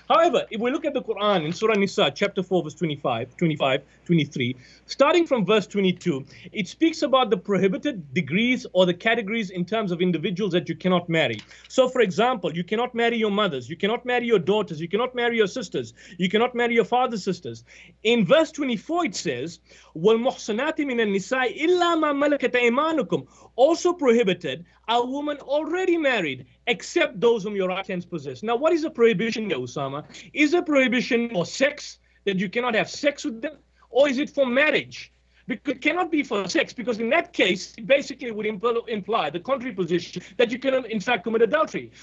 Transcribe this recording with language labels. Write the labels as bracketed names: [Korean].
[English] However, if we look at the Quran in Surah Nisa, chapter 4, verse 23, starting from verse 22, it speaks about the prohibited degrees or the categories in terms of individuals that you cannot marry. So, for example, you cannot marry your mothers, you cannot marry your daughters, you cannot marry your sisters, you cannot marry your father's sisters. In verse 24, it says, [Arabic] وَالْمُحْصَنَاتِ مِنَ النِّسَاءِ إِلَّا مَا مَلَكَتْ أَيْمَانُكُمْ. [English] Also prohibited a woman already married, except those whom your right hands possess. Now, what is a prohibition here, Usama? Is a prohibition for sex, that you cannot have sex with them? Or is it for marriage? Because it cannot be for sex, because in that case, it basically would imply the contrary position that you can, in fact, commit adultery.